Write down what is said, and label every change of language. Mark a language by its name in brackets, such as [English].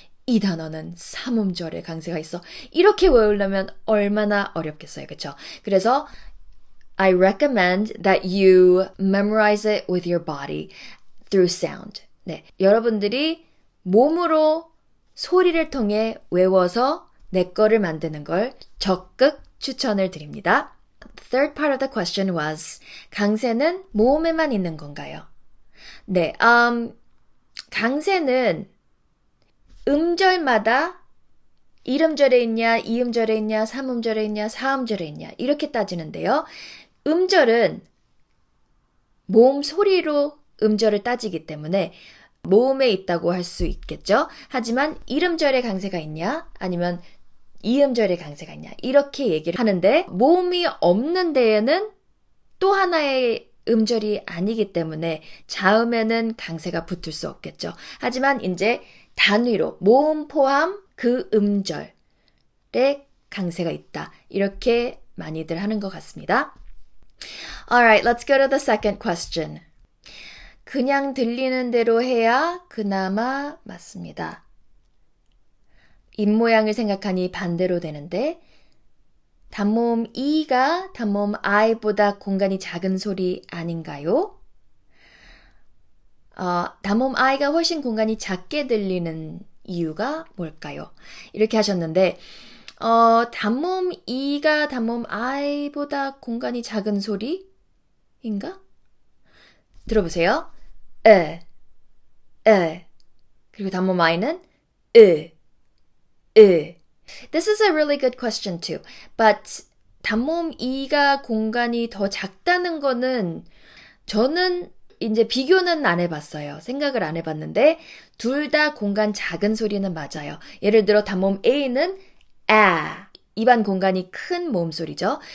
[Korean] 이 단어는 3음절에 강세가 있어. 이렇게 외우려면 얼마나 어렵겠어요. 그렇죠? [English] 그래서 I recommend that you memorize it with your body through sound. [Korean] 네, 여러분들이 몸으로 소리를 통해 외워서 내 거를 만드는 걸 적극 추천을 드립니다. [English] The third part of the question was [Korean] 강세는 모음에만 있는 건가요? 네, 강세는 음절마다 1음절에 있냐, 2음절에 있냐, 3음절에 있냐, 4음절에 있냐 이렇게 따지는데요. 음절은 모음 소리로 음절을 따지기 때문에 모음에 있다고 할 수 있겠죠. 하지만 1음절에 강세가 있냐 아니면 2음절에 강세가 있냐 이렇게 얘기를 하는데 모음이 없는 데에는 또 하나의 음절이 아니기 때문에 자음에는 강세가 붙을 수 없겠죠. 하지만 이제 단위로 모음 포함 그 음절에 강세가 있다. 이렇게 많이들 하는 것 같습니다. [English] Alright, let's go to the second question. [Korean] 그냥 들리는 대로 해야 그나마 맞습니다. 입모양을 생각하니 반대로 되는데 단모음 E가 단모음 I보다 공간이 작은 소리 아닌가요? 단모음 I가 훨씬 공간이 작게 들리는 이유가 뭘까요? 이렇게 하셨는데 단모음 E가 단모음 I보다 공간이 작은 소리인가? 들어보세요. 그리고 단모음 I는 [English] This is a really good question too. [Korean] But 단모음 E가 공간이 더 작다는 거는 저는 이제 비교는 안 해봤어요. 생각을 안 해봤는데 둘 다 공간 작은 소리는 맞아요. 예를 들어 단모음 A는 입안 공간이 큰 모음 소리죠.